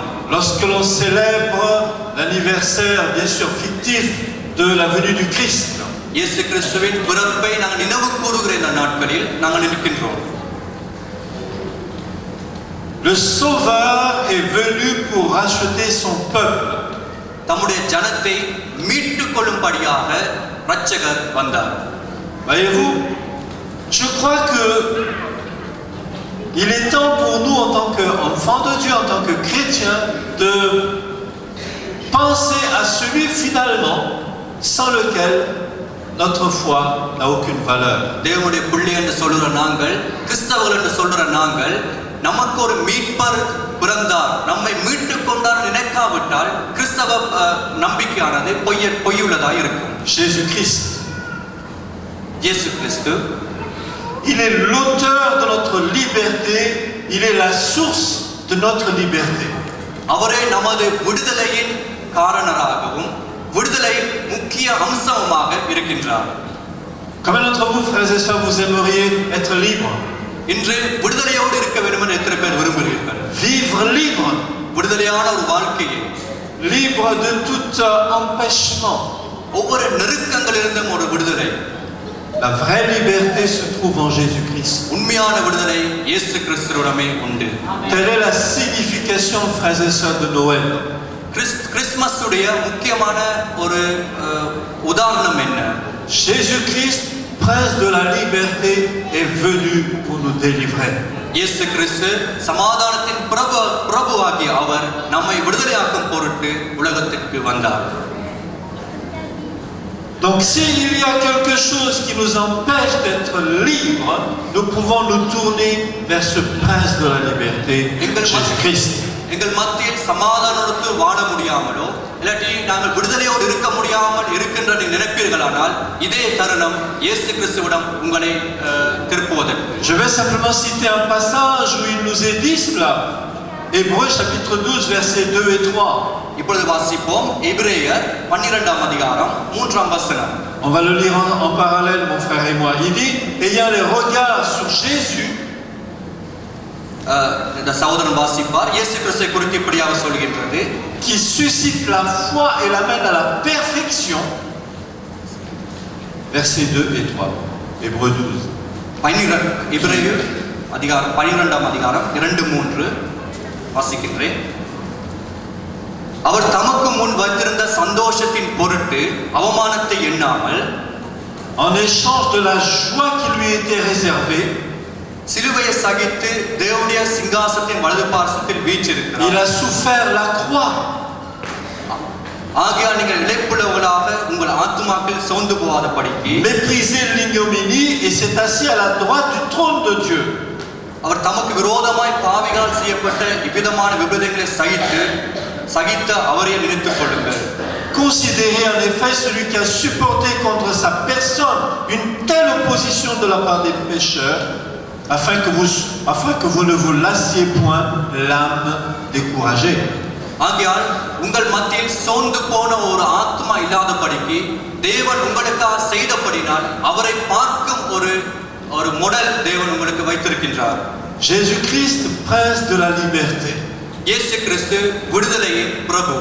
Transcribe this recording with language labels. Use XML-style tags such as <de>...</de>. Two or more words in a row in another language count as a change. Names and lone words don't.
<fr>lorsque l'on célèbre l'anniversaire, bien sûr fictif, de la venue du Christ,</fr> <ta>இயேசு கிறிஸ்துவின் பிறப்பை நாங்கள் நினைவு கூறுகிற இந்த நாட்களில் நாங்கள் இருக்கின்றோம்.</ta> <fr>le Sauveur est venu pour racheter son peuple.</fr> <ta>தம்முடைய ஜனத்தை மீட்டுக் கொள்ளும்படியாக இரட்சகர் வந்தார்.</ta> <fr>Voyez-vous, je crois que il est temps pour nous en tant qu'enfants de Dieu, en tant que chrétiens, de penser à celui finalement sans lequel notre foi n'a aucune valeur.</fr> <ta>தேவனுடைய பிள்ளை என்று சொல்லுகிற நாங்கள், கிறிஸ்தவர்கள் என்று சொல்லுகிற நாங்கள், நமக்கு ஒரு மீட்பர் பிறந்தார், நம்மை மீட்டுக் கொண்டார் நினைக்காவிட்டால் கிறிஸ்தவ நம்பிக்கையானது பொய்யுள்ளதாக இருக்கும்.</ta> <fr>Jésus-Christ,</fr> <ta>இயேசு கிறிஸ்து,</ta> <fr>il est l'auteur de notre liberté, il est la source de notre liberté.</fr> <ta>அவரே நமது விடுதலையின் காரணராகவும் விடுதலையின் முக்கிய அம்சமாக இருக்கின்றார்.</ta> <fr>Combien d'entre vous, frères et sœurs, vous aimeriez être libre?</fr> <ta>இன்று விடுதலையோடு இருக்க வேண்டும் என்று எத்தனை பேர் விரும்புகிறீர்கள்?</ta> <fr>Vivre libre,</fr> <ta>விடுதலையான ஒரு வாழ்க்கையை,</ta> <fr>libre de tout empêchement.</fr> <ta>ஒவ்வொரு நெருக்கங்களிலிருந்தும் ஒரு விடுதலை.</ta> <fr>La vraie liberté se trouve en Jésus-Christ.</fr> <ta>உண்மையான விடுதலை இயேசு கிறிஸ்துவிடமே உண்டு.</ta> <fr>Telle est la signification, frères et sœurs, de Noël.</fr> <ta>கிறிஸ்துமஸ் உடைய முக்கியமான ஒரு உதாரணம் என்ன?</ta> <fr>Jésus-Christ, prince de la liberté, est venu pour nous délivrer.</fr> <ta>இயேசு கிறிஸ்து சமாதானத்தின் பிரபுவாகிய அவர் நம்மை விடுதலையாக்கும் பொருட்டு உலகத்திற்கு வந்தார்.</ta> <fr>Donc s'il y a quelque chose qui nous empêche d'être libres, nous pouvons nous tourner vers ce prince de la liberté, Jésus-Christ.</fr> <ta>எங்கள் மத்தியில் சமாதானத்தோடு வாழ முடியாமலோ இல்லாட்டி நாங்கள் விடுதலையோடு இருக்க முடியாமல் இருக்கின்ற நினைப்பீர்களானால் இதே தருணம் இயேசு கிறிஸ்துவிடம் உங்களை திருப்புவதற்கு.</ta> <fr>Je vais simplement citer un passage où il nous est dit cela. Hébreux chapitre 12 versets 2 et 3.</fr> <ta>இப்பொழுது வாசிப்போம் எபிரேயர் 12ஆம் அதிகாரம் 3ஆம் வசனம்.</ta> <fr>On va le lire en parallèle, mon frère et moi. Il dit, ayant les regards sur Jésus,</fr> <ta>இந்த சகோதரன் வாசிப்பார். இயேசு கிறிஸ்துவை குறித்து இப்படியாக சொல்கின்றது,</ta> <fr>qui suscite la foi et l'amène à la perfection. Versets 2 et 3. Hébreux 12.</fr> <ta>எபிரேயர் அதிகாரம் 12ஆம் அதிகாரம் 2-3 வாசிக்கின்றேன். அவர் தமக்கு முன் வைத்திருந்த சந்தோஷத்தின் பொருட்டு அவமானத்தை எண்ணாமல்,</ta> <fr>en échange de la joie qui lui était réservée,</fr> <ta>சிலுவையை சகித்து தேவனுடைய சிங்காசனத்தின் வலது பார்சத்தில் வீற்றிருக்கிறார்.</ta> <fr>il a souffert la croix.</fr> <ta>ஆகையால் நீங்கள் இளைப்புள்ளவர்களாக உங்கள் ஆத்துமாக்கள் சோர்ந்து போகாதபடிக்கு,</ta> <fr>méprisé l'ignominie et s'est assis à la droite du trône de Dieu.</fr> <ta>அவர் தமக்கு விரோதமாய் பாவிகளால் செய்யப்பட்ட இவ்விதமான விபரீதங்களை சகித்த அவரை நினைத்துக் கொள்ளுங்கள்.</ta> <fr>Considérez en effet celui qui a supporté contre sa personne une telle opposition de la part des pécheurs, afin que vous ne vous lassiez point l'âme découragée.</fr> <ta>ஆகையால் உங்கள் மத்தியில் சோர்ந்து போன ஒரு ஆத்மா இல்லாதபடிக்கு தேவன் உங்களுக்காக செய்தபடினால் அவரை பார்க்கும் ஒரு மாடல் தேவன் உங்களுக்கு வைத்திருக்கின்றார்.</ta> <fr>Jésus-Christ, prince de la liberté.</fr> <ta>இயேசு கிறிஸ்து விடுதலையின் பிரபு.</ta>